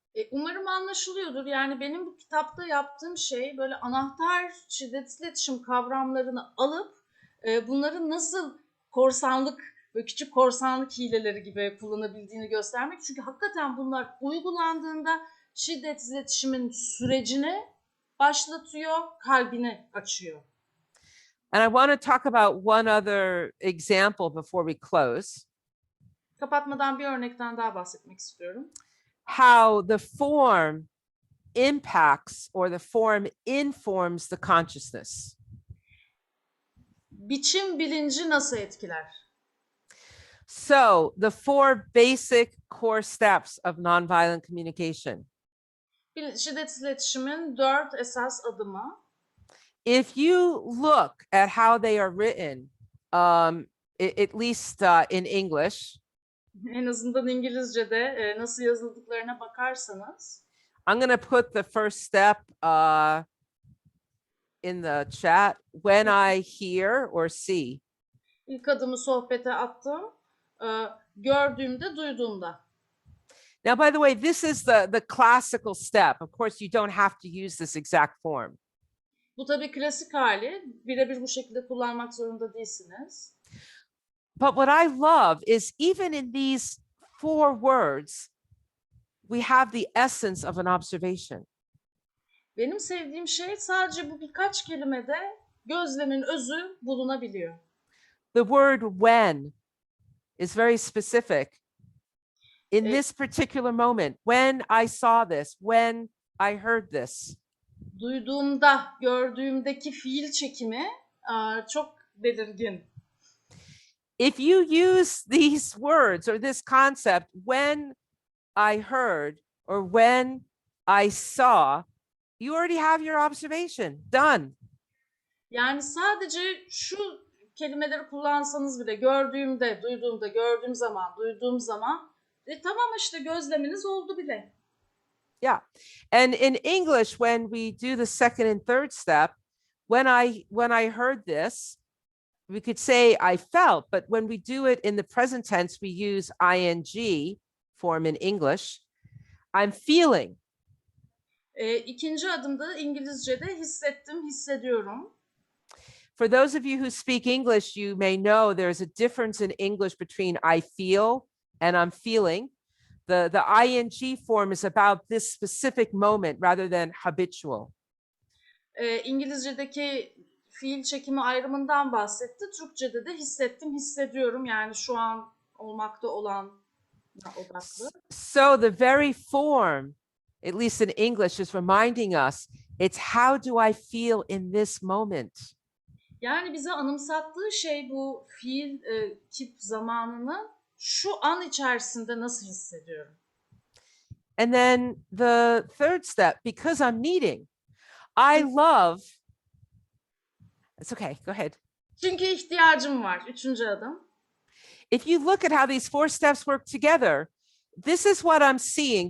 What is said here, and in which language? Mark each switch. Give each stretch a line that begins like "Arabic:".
Turkish: Umarım anlaşılıyordur. Yani benim bu kitapta yaptığım şey böyle anahtar şiddetsiz iletişim kavramlarını alıp bunların nasıl korsanlık ve küçük korsanlık hileleri gibi kullanabildiğini göstermek. Çünkü hakikaten bunlar uygulandığında şiddetsiz iletişimin sürecini başlatıyor, kalbini açıyor.
English: And I want to talk about one other example before we close.
Turkish: Kapatmadan bir örnekten daha bahsetmek istiyorum.
English: How the form impacts or the form informs the consciousness.
Turkish: Biçim bilinci nasıl etkiler?
English: So the 4 basic core steps of nonviolent communication.
Turkish: Şiddetsiz iletişimin 4 esas adımı.
English: If you look at how they are written, at least in English,
Turkish: En azından İngilizce'de nasıl yazıldıklarına bakarsanız.
English: I'm going to put the first step in the chat. When I hear or see.
Turkish: İlk adımı sohbete attım. Gördüğümde, duyduğumda.
English: Now, by the way, this is the classical step. Of course, you don't have to use this exact form.
Turkish: Bu tabii klasik hali. Birebir bu şekilde kullanmak zorunda değilsiniz.
English: But what I love is even in these 4 words, we have the essence of an observation.
Turkish: Benim sevdiğim şey sadece bu birkaç kelimede gözlemin özü bulunabiliyor.
English: The word when is very specific. In this particular moment, when I saw this, when I heard this.
Turkish: Duyduğumda, gördüğümdeki fiil çekimi çok belirgin.
English: If you use these words or this concept, when I heard or when I saw, you already have your observation done.
Turkish: Yani sadece şu kelimeleri kullansanız bile gördüğümde, duyduğumda, gördüğüm zaman, duyduğum zaman tamam işte gözleminiz oldu bile.
English: Yeah. And in English, when we do the second and third step, when I heard this, we could say I felt, but when we do it in the present tense, we use ing form in English. I'm feeling.
Turkish: İkinci adımda İngilizce'de hissettim, hissediyorum.
English: For those of you who speak English, you may know there's a difference in English between I feel and I'm feeling. The ing form is about this specific moment rather than habitual.
Turkish: İngilizce'deki fiil çekimi ayrımından bahsetti. Türkçe'de de hissettim, hissediyorum. Yani şu an olmakta olan odaklı.
English: So the very form, at least in English, is reminding us, it's how do I feel in this moment?
Turkish: Yani bize anımsattığı şey bu fiil kip zamanını şu an içerisinde nasıl hissediyorum?
English: And then the third step, because I'm needing, I love, It's okay. Go ahead.
Turkish: Çünkü ihtiyacım var. Üçüncü adım.
English: If you look at how these 4 steps work together, this is what I'm seeing.